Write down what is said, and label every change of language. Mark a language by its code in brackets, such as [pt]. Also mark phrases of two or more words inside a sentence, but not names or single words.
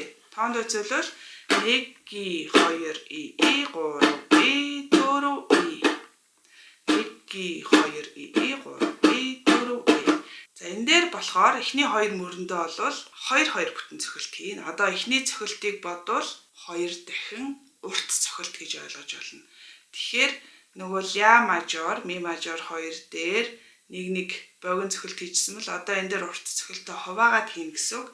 [mn] Тоонд үзүүлвэл 1 2 и 3 и 4 и 1 2 и 3 и 4 и. За энэ дээр болохоор эхний 2 мөрөндөө бол 2 бүтэн цохилт хийн. Одоо эхний цохилтыг бодвол 2 дахин урт цохилт гэж ойлгож болно. Тэгэхээр нөгөө ля мажор, ми мажор 2 дээр нэг богино цохилт хийжсэн бол одоо энэ дээр урт цохилтоо хуваагаад хийн гэсэн үг.